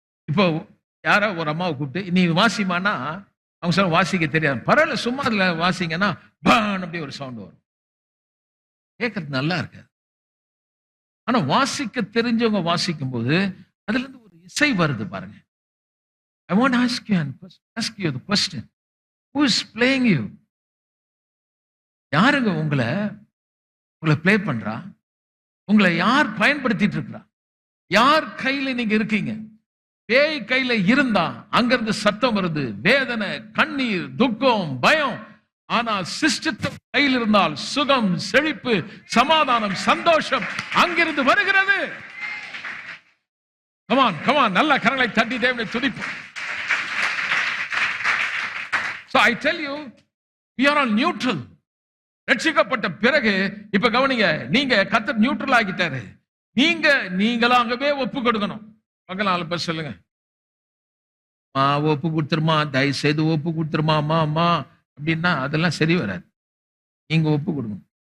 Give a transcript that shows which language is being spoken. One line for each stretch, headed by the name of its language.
Tamil: இப்போ யாரோ ஒரு அம்மாவை கூப்பிட்டு நீ வாசிமானா, அவங்க சொல்ல வாசிக்க தெரியாது. பரவாயில்ல, சும்மா அதுல வாசிங்கன்னா அப்படி ஒரு சவுண்ட் வரும். கேட்கறது நல்லா இருக்காது. ஆனா வாசிக்க தெரிஞ்சவங்க வாசிக்கும் போது அதுல இருந்து ஒரு இசை வருது பாருங்க.
English: I want to ask you the question. Who is playing you?
Tamil: யாருங்க உங்களை பிளே பண்றா? உங்களை யார் பயன்படுத்திட்டு இருக்கிறா? யார் கையில நீங்க இருக்கீங்க? பேய் கையில இருந்தா அங்கிருந்து சத்தம் வருது, வேதனை, கண்ணீர், துக்கம், பயம். ஆனால் சிஸ்டத்தின் கையில் இருந்தால் சுகம், செழிப்பு, சமாதானம், சந்தோஷம் அங்கிருந்து வருகிறது. கமான் கமான், நல்ல கரங்களை தட்டி தேவனை துதிப்போம்.
English: So I tell you, we are all neutral.
Tamil: ரட்சிக்கப்பட்ட பிறகு இப்ப கவனிங்க, நீங்க கர்த்தர் நியூட்ரல் ஆகிட்டாரு. நீங்களாகவே ஒப்பு கொடுக்கணும். பக்கத்துல பேர் சொல்லுங்க, ஒப்பு கொடுத்துருமா, தயவு செய்து ஒப்பு கொடுத்துருமா அம்மா அம்மா அப்படின்னா அதெல்லாம் சரி வராது. நீங்க ஒப்பு கொடுக்கணும்.